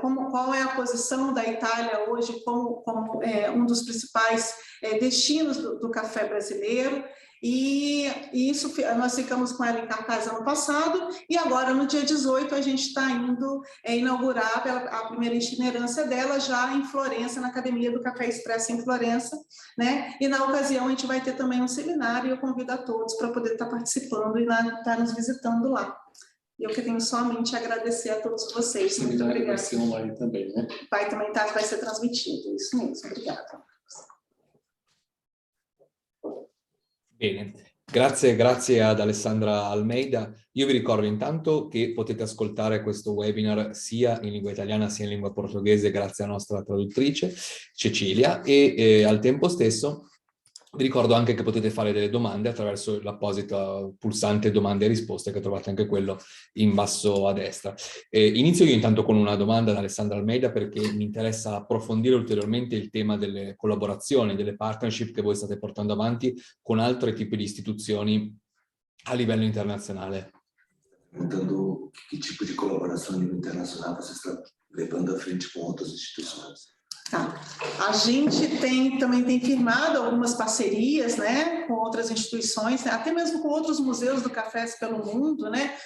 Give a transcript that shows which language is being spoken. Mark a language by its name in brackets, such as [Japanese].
[Portuguese] qual é a posição da Itália hoje como um dos principais destinos do café brasileiro, e isso nós ficamos com ela em cartaz ano passado, e agora no dia 18 a gente está indo inaugurar a primeira itinerância dela já em Florença, na Academia do Café Expresso em Florença, né? E na ocasião a gente vai ter também um seminário, e eu convido a todos para poder estar participando e estar nos visitando lá. Eu que tenho somente a agradecer a todos vocês. Muito obrigada. Vai ser online também, né? Vai ser transmitido, isso mesmo. Obrigada. [Italian] Bene, grazie ad Alessandra Almeida. Io vi ricordo intanto che potete ascoltare questo webinar sia in lingua italiana sia in lingua portoghese grazie alla nostra traduttrice Cecilia, e al tempo stesso vi ricordo anche che potete fare delle domande attraverso l'apposito pulsante domande e risposte, che trovate anche quello in basso a destra. Inizio io intanto con una domanda ad Alessandra Almeida, perché mi interessa approfondire ulteriormente il tema delle collaborazioni, delle partnership che voi state portando avanti con altri tipi di istituzioni a livello internazionale. [Portuguese] Perguntando que tipo de colaboração a nível internacional você está levando à frente com outras instituições. Tá. A gente também tem firmado algumas parcerias, né, com outras instituições, né, até mesmo com outros museus do café pelo mundo, né?